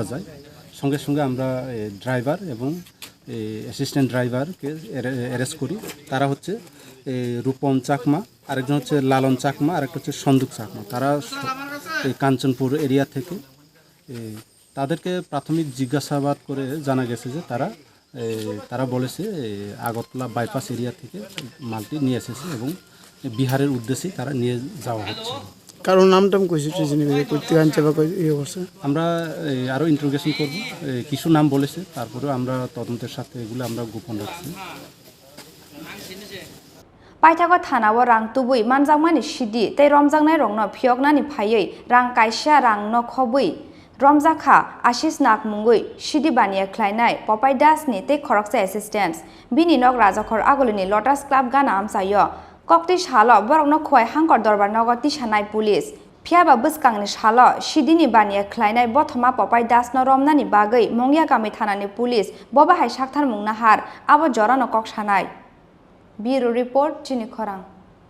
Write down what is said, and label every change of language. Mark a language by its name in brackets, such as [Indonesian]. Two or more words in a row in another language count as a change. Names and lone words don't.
[Bangla] যায় সঙ্গে সঙ্গে আমরা ড্রাইভার এবং অ্যাসিস্ট্যান্ট ড্রাইভারকে অ্যারেস্ট করি তারা হচ্ছে রূপম চাকমা আরেকজন হচ্ছে লালন চাকমা আরেকটা হচ্ছে সন্দুক চাকমা তারা এই কাঞ্চনপুর এরিয়া থেকে তাদেরকে প্রাথমিক জিজ্ঞাসাবাদ করে জানা গেছে যে তারা বলেছে আগরতলা বাইপাস এরিয়া থেকে মালটি নিয়ে এসেছে এবং বিহারের উদ্দেশ্যেই তারা নিয়ে যাওয়া হচ্ছে কারণ নামটা কইছি আমরা আরও ইন্টারোগেশন করব কিছু নাম বলেছে তারপরেও আমরা তদন্তের সাথে এগুলো আমরা গোপন রাখছি [Kok Borok] Paithago Thanawo Rang Tubui Manjakmani Siddi Te Romjakha Rongno Phyognani Phayei Rang Kaisha Rang no Khobui Romjakha Ashish Nak Mungui Siddi Bania Kleinai Popai Das ni Te Khoroksa assistants Bini Nok Rajakhor Agolini Lotus Club Gana Amsayo Kokti Shalo Borokno Khoi Hangkor Dorbar Nogoti Shanai Police Phiaba Buskangni Shalo Siddi ni Bania Kleinai Bothoma Popai Das no Romnani Bagai Mongia Gamithanani Police Boba Hai Shakthar Mungnahar Abo Jorano Kok Shanai Bureau Report, Chini Khorang.